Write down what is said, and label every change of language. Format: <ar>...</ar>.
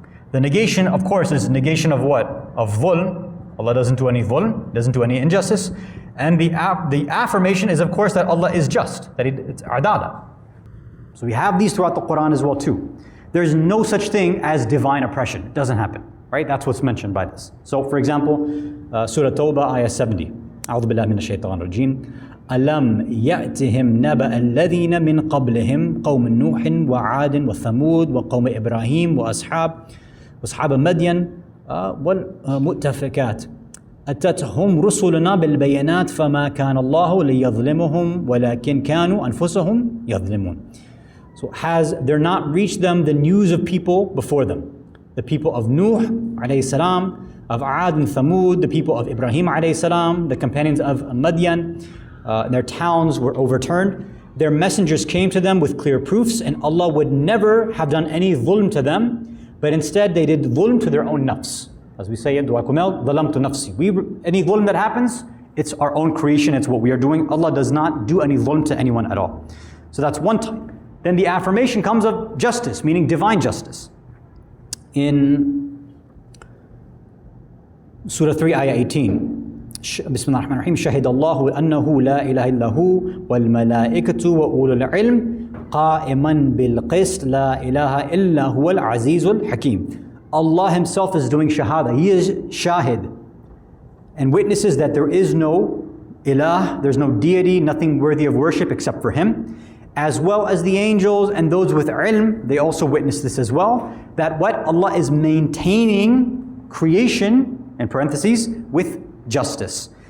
<en>The negation, of course, is negation of what? Of dhulm. Allah doesn't do any dhulm, doesn't do any injustice. And the affirmation is, of course, that Allah is just, that it's adala. So we have these throughout the Quran as well too. There's no such thing as divine oppression. It doesn't happen. right? That's what's mentioned by this. So for example, Surah Tawbah, ayah 70.</en> <ar>أعوذ بالله من الشيطان الرجيم. ألم يأتهم نبأ الذين من قبلهم قوم نوح وعاد وثمود وقوم إبراهيم وأصحاب مدين والمؤتفكات أتتهم رسلنا بالبينات فما كان الله ليظلمهم ولكن كانوا أنفسهم يظلمون.</ar> <en>So has there not reached them the news of people before them? The people of Nuh alayhi salam, of Aad and Thamud, the people of Ibrahim alayhi salam, the companions of Madian, their towns were overturned. Their messengers came to them with clear proofs, and Allah would never have done any dhulm to them, but instead they did dhulm to their own nafs. As we say in Dua Kumel, dhalamtu nafsi. Any dhulm that happens, it's our own creation, it's what we are doing. Allah does not do any dhulm to anyone at all. So that's one type. Then the affirmation comes of justice, meaning divine justice. In Surah 3, Ayah 18,</en> <ar>Bismillah ar-Rahman ar-Rahim, شهد الله أنه لا إله إلا هو والملائكة وأولو العلم قائما بالقسط لا إله إلا هو العزيز الحكيم.</ar> <en>Allah Himself is doing shahada. He is shahid and witnesses that there is no ilah, there's no deity, nothing worthy of worship except for Him. As well as the angels and those with ilm, they also witness this as well, that what Allah is maintaining creation, in parentheses, with justice.</en>